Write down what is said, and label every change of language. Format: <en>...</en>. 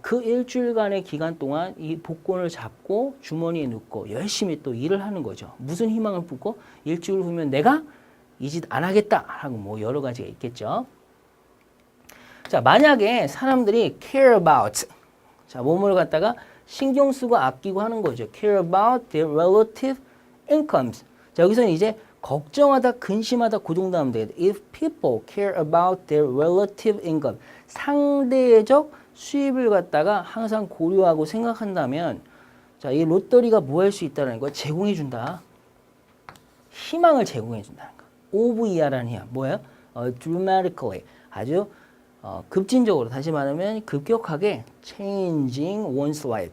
<ko>그 일주일간의 기간 동안 이 복권을 잡고 주머니에 넣고 열심히 또 일을 하는 거죠. 무슨 희망을 품고 일주일 후면 내가 이 짓 안 하겠다 하고 뭐 여러 가지가 있겠죠. 자, 만약에 사람들이</ko> <en>care about</en> <ko>자, 몸을 갖다가 신경 쓰고 아끼고 하는 거죠.</ko> <en>care about their relative incomes.</en> <ko>자, 여기서는 이제 걱정하다, 근심하다 그 정도 하면 되겠다.</ko> <en>If people care about their relative income.</en> <ko>상대적 수입을 갖다가 항상 고려하고 생각한다면 자, 이 롯더리가 뭐 할 수 있다는 거 제공해 준다. 희망을 제공해 준다는 거. OVR라는 희망. 뭐예요? dramatically. 아주 급진적으로 다시 말하면 급격하게</ko> <en>changing one's life.</en>